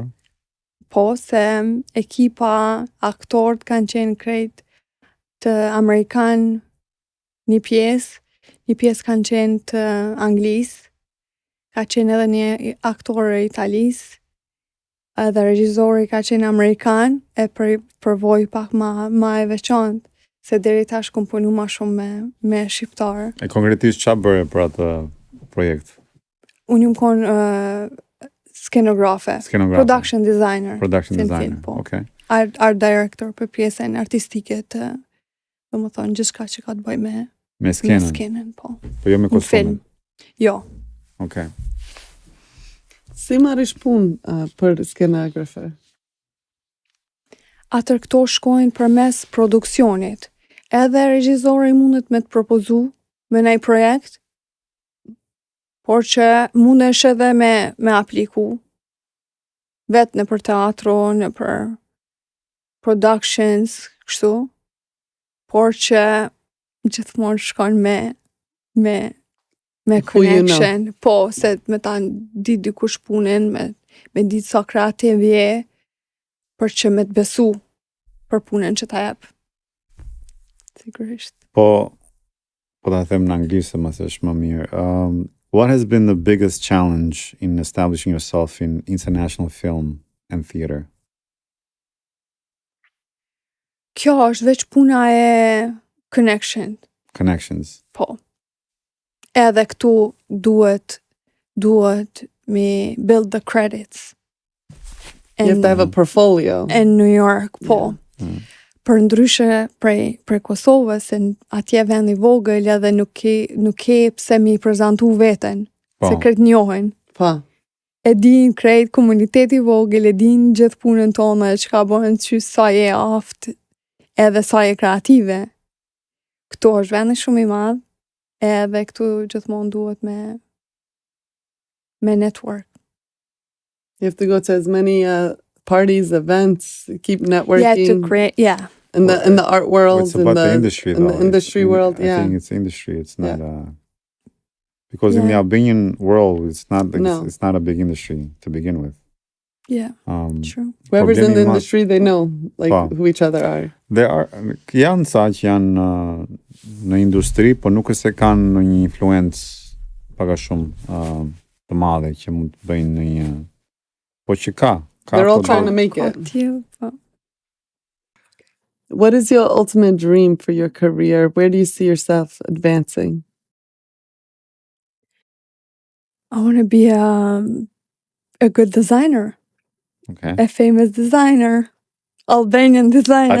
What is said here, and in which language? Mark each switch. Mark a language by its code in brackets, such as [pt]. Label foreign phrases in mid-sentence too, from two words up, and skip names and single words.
[sq] Po, se ekipa, aktorët kanë qenë krejt të Amerikan, një pjesë kanë qenë të Anglis, ka qenë edhe një aktor e Italis, edhe regjizori ka qenë Amerikan, e përvoj pak ma e veçantë, se deri tash kom punu ma shumë me shqiptarë. E konkretisht ç'a bëre për atë projekt? Unë jam konë skenografe, Skenografe. [en] production designer. Production Film, designer. [sq] po. Okay. [en] Art director [sq] për pjesën artistike të, do më thonë, gjithçka që ka të bëj me Me skenën. skenën, po. Po jo me Në kostume. film. Jo. Okay. Si marrish punë për skenografer? Atër këto shkojnë përmes produksionit. Edhe regjizori mundet me të propozu me nej projekt, por që mundesh edhe me apliku vetë në për teatro, në për productions, kështu, por që gjithmonë shkon me [en] Who you know. connection, [sq] po, se me ta di dikush punën, me di sa kreativ je, për që me të besu për punën që ta jep. Sigurisht. Po ta them në anglisht se mas është më mirë. [en] What has been the biggest challenge in establishing yourself in international film and theater? [sq] Kjo është veç puna e connection. Connections. Po. Edhe këtu duhet me [en] build the credits. You have to have a portfolio. In New York, [sq] po. Mm. Për ndryshe prej Kosovës, se atje vendi vogël edhe nuk ke pse mi prezentu veten, Po. se kretë njohen. Po. E din krejt komuniteti vogël, e din gjithë punën tonë, që ka bëhen që sa je aftë, edhe sa je kreative. Këtu është vendi shumë i madh, edhe këtu gjithmonë duhet me network. [en] You have to go to as many parties, events, keep Yeah, networking to create, yeah. in the art world, It's about the industry, in though. the industry world. I Yeah. think it's industry. It's not because in the Yeah. Albanian world, it's not No. it's not a big industry to begin with. Yeah, Um, true. Whoever's in the [sq] Problemi ma- [en] industry, they know like [sq] Po. [en] who each other are. There are [sq] janë sa që janë në industri, po nuk është se kanë në një influencë pak a shumë të madhe që mund të bëjnë në një, po që ka [en] They're all [sq] po [en] trying to do- make [sq] Ka [en] it. [sq] tillë, po. [en] What is your ultimate dream for your career? Where do you see yourself advancing? I want to be a good designer, Okay. a famous designer, Albanian designer.